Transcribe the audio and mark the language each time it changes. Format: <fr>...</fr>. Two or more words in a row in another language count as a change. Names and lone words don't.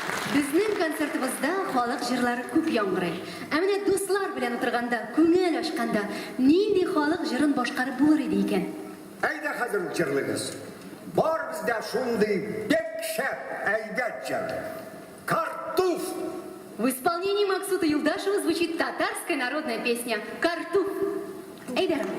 <tt>Безнең концертыбызда халык җырлары күп яңгырый. Ә менә дуслар белән утырганда, күңел ачканда, нинди халык җырын башкарып булыр иде икән? Әйдә хәзер җырлыгыз. Бар бездә шундый бек шәп әйбәт җыр. Картуф.</tt> <ru>В исполнении Максута Юлдашева звучит татарская народная песня «Картуф».</ru> <tt>Әйдә, Рамил.</tt>